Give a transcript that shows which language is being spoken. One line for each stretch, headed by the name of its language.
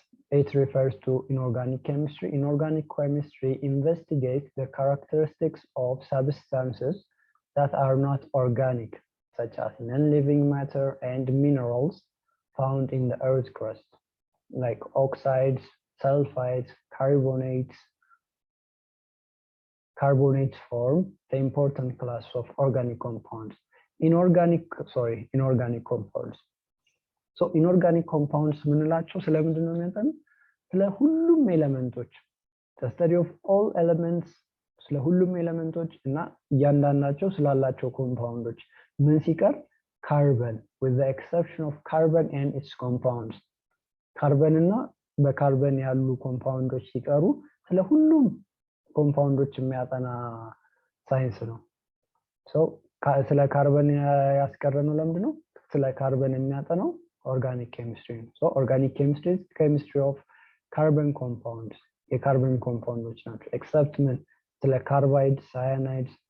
English: It refers to inorganic chemistry. Inorganic chemistry investigates the characteristics of substances that are not organic, such as non-living matter and minerals found in the Earth's crust, like oxides, sulfides, carbonates form the important class of organic compounds. Inorganic compounds. So inorganic compounds
Amharic: ምንላቸው ስለምንድን ነው የሚያጠኑ? ስለ ሁሉም ኤሌመንቶች
English: the study of all elements
Amharic: ስለ ሁሉም ኤሌመንቶች እና እያንዳንዳቸው ስላላቸው ኮምፓውንዶች ምን ሲቀር
English: carbon with the exception of carbon and its compounds.
Amharic: ካርበን እና በካርበን ያሉ ኮምፓውንዶች ሲቀሩ ስለ ሁሉም ኮምፓውንዶች የሚያጠና ሳይንስ ነው። ሶ ስለ ካርበን ያስቀረነው ለምንድን ነው? ስለ ካርበን የሚያጠናው ኦርጋኒክ ኬሚስትሪ ነው። ሶ ኦርጋኒክ ኬሚስትሪ
English: is chemistry of carbon compounds.
Amharic: የካርበን ኮምፓውንዶች ናቸው። ኤክሰፕት ምን ስለ ካርባይድ፣ ሳያናይድ፣